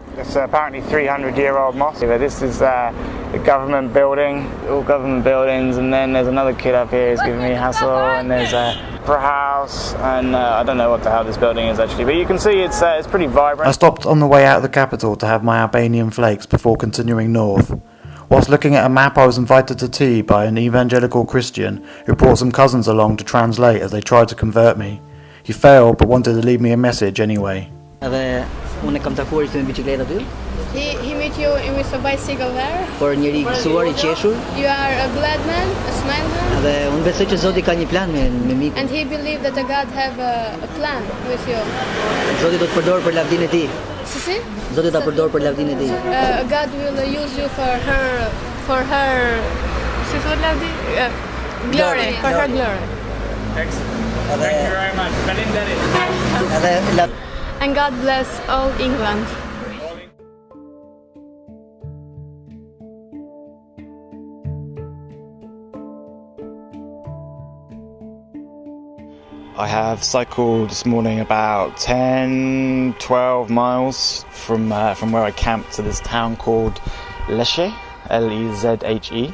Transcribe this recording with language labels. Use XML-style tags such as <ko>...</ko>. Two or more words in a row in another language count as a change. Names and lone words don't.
<en>It's apparently 300-year-old mosque. This is the government building, all government buildings, and then there's another kid up here who's giving me a hassle, and there's a opera house, and I don't know what the hell this building is actually, but you can see it's pretty vibrant. I stopped on the way out of the capital to have my Albanian flakes before continuing north. Whilst looking at a map, I was invited to tea by an evangelical Christian who brought some cousins along to translate as they tried to convert me. He failed, but wanted to leave me a message anyway.</en> <sq>Unë kam takuar ishte në bicikletë aty.</sq> <en>He met you with a bicycle there.</en> <sq>Por njëri i gëzuar, i qeshur.</sq> <en>You are a glad man, a smile man.</en> <sq>Dhe unë besoj që Zoti ka një plan me mikun.</sq> <en>And he believed that God have a plan with you.</en> <sq>Zoti do të përdor për lavdinë e tij. Si? Zoti do ta përdor për lavdinë e tij.</sq> <en>God will use you for her</en> <sq>si thot lavdi?</sq> <en>Glory, for her glory. Excellent. Thank you very much. And God bless all England. I have cycled this morning about 10, 12 miles from where I camped to this town called Lezhe, L-E-Z-H-E.</en>